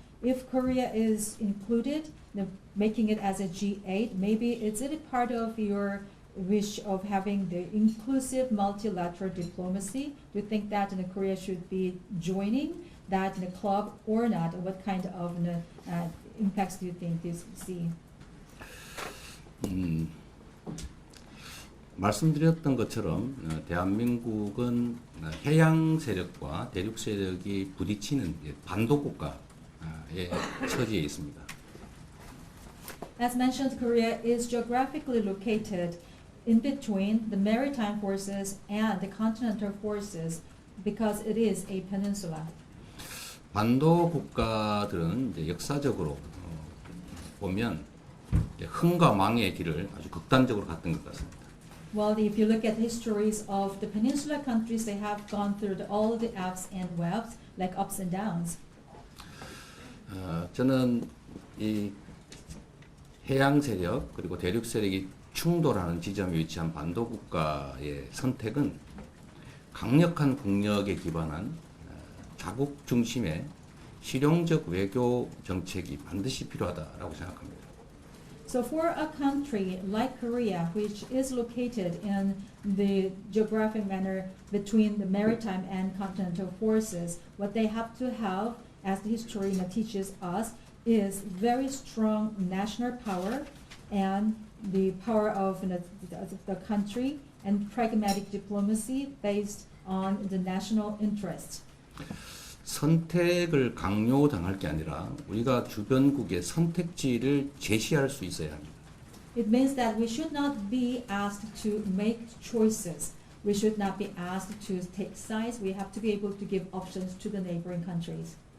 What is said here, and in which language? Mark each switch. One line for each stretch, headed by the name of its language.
English: If Korea is included, making it as a G8, maybe is it a part of your wish of having the inclusive multilateral diplomacy? Do you think that Korea should be joining that club or not? What kind of impacts do you think this see?
Korean: 말씀드렸던 것처럼 대한민국은 해양 세력과 대륙 세력이 부딪히는 반도 국가의 처지에 있습니다.
English: As mentioned, Korea is geographically located in between the maritime forces and the continental forces because it is a peninsula.
Korean: 반도 국가들은 이제 역사적으로 보면 흥과 망의 길을 아주 극단적으로 갔던 것 같습니다.
English: Well, if you look at histories of the peninsula countries, they have gone through all the ups and downs, like ups and downs.
Korean: 저는 이 해양 세력 그리고 대륙 세력이 충돌하는 지점에 위치한 반도 국가의 선택은 강력한 국력에 기반한 자국 중심의 실용적 외교 정책이 반드시 필요하다라고 생각합니다.
English: So for a country like Korea, which is located in the geographic manner between the maritime and continental forces, what they have to have, as the history teaches us, is very strong national power and the power of the country and pragmatic diplomacy based on the national interest.
Korean: 선택을 강요당할 게 아니라 우리가 주변국의 선택지를 제시할 수 있어야 합니다.
English: It means that we should not be asked to make choices. We should not be asked to take sides. We have to be able to give options to the neighboring countries.